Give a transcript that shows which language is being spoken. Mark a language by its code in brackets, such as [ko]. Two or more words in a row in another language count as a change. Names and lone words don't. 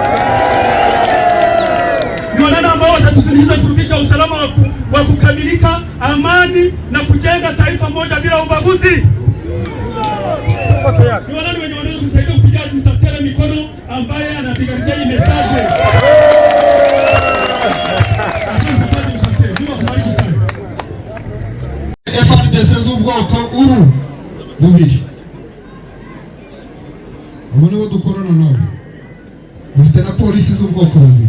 [sw] Ni wanane ambao watatusindikiza kurudisha usalama wa kukamilika, amani na kujenga taifa moja bila ubaguzi? Ni wanani wenye wanaweza kusaidia kupigia administrateur mikono ambaye anapiganisha hii message? [rw] FARDC z'ubwoko ubu bubiri abo nibo dukorana nabo, dufite na polisi z'ubwoko bubiri.